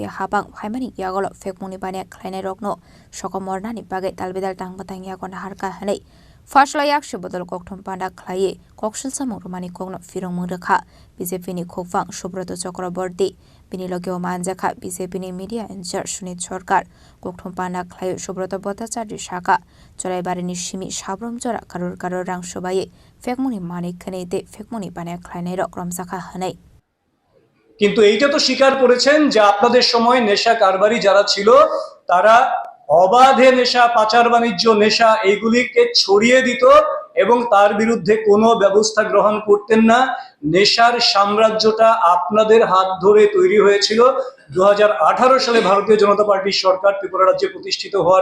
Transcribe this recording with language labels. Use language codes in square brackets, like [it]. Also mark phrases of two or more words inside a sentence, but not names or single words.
[trp] habang phaimani yagolo fekmuni bane khlainarokno sokomornani bagai talbidal tangbatang yakon harka hanei Fashla yakshi bodol kokthum panda khlaye kokshil samurumani kokno firong mungrekha BJP ni khopang Subroto Chakraborty bini logio manjaka BJP ni [en] media incharge [trp] Sunit Sarkar kokthum panda khlaye Subroto Bhattacharya shaka Choraibari ni shimi sabrom jora karor rang sobaye fekmuni manik khanete fekmuni bane khlainarok ramjaka hanai [bn] কিন্তু এইটা তো স্বীকার করেছেন যে আপনাদের সময় নেশা কারবারি যারা ছিল তারা অবাধে নেশা পাচার বাণিজ্য নেশা এইগুলিকে ছড়িয়ে দিত এবং তার বিরুদ্ধে কোনো ব্যবস্থা গ্রহণ করতেন না নেশার সাম্রাজ্যটা আপনাদের হাত ধরে তৈরি হয়েছিল 2018 সালে ভারতীয় জনতা পার্টির সরকার ত্রিপুরা রাজ্যে প্রতিষ্ঠিত হওয়ার